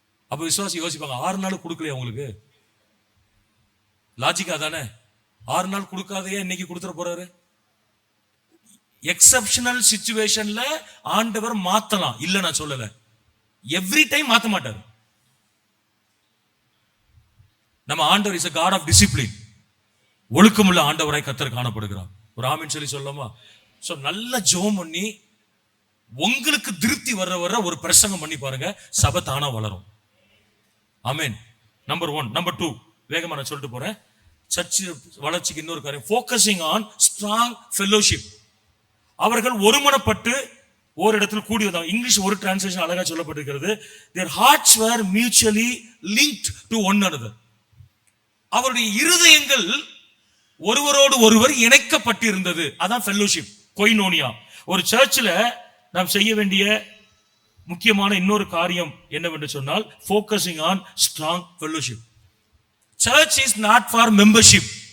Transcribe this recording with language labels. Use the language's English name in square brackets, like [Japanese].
[Tamil] அப்ப விசுவாசி யோசிப்பாங்க, 6 நாள் கொடுக்கலையா உங்களுக்கு? லாஜிக்கா தானே? 6 நாள் கொடுக்காதையே இன்னைக்கு கொடுத்துட போறாரு. எக்ஸப்ஷனல் சிச்சுவேஷன்ல ஆண்டவர் மாத்தலாம், இல்ல நான் சொல்லல. [English] every time [Tamil] மாத்த மாட்டார். நம்ம ஆண்டவர் [English] Is a God of discipline. [Tamil] ஒழுக்கமுள்ள ஆண்டவராய் கர்த்தர் காணப்படுகிறார். ஒரு ஆமென் சொல்லி சொல்லலாமா? சோ நல்ல ஜெபம் பண்ணி உங்களுக்கு திருப்தி வர ஒரு பிரசங்கம் பண்ணி பாருங்க, சபை தானா வளரும். ஆமென். நம்பர் 1. நம்பர் 2, வேகமா நான் சொல்லிட்டு போறேன். சர்ச் வளர்ச்சிக்கு இன்னொரு காரியம், [English] Focusing on strong fellowship. [Tamil] அவர்கள் ஒருமனப்பட்டு ஒரு இடத்துல கூடி வந்தாங்க. இங்கிலீஷ் ஒரு டிரான்ஸ்லேஷன் அழகா சொல்லப்பட்டிருக்கிறது, [English] their hearts were mutually linked to one another. [Tamil] அவருடைய இருதயங்கள் ஒருவரோடு ஒருவர் இணைக்கப்பட்டிருந்தது. அதான் ஃபெல்லோஷிப், கொய்னோனியா. ஒரு சர்ச்சில் நாம் செய்ய வேண்டிய முக்கியமான இன்னொரு காரியம் என்னவென்று சொன்னால், [English] Focusing on strong fellowship. Church is not for membership.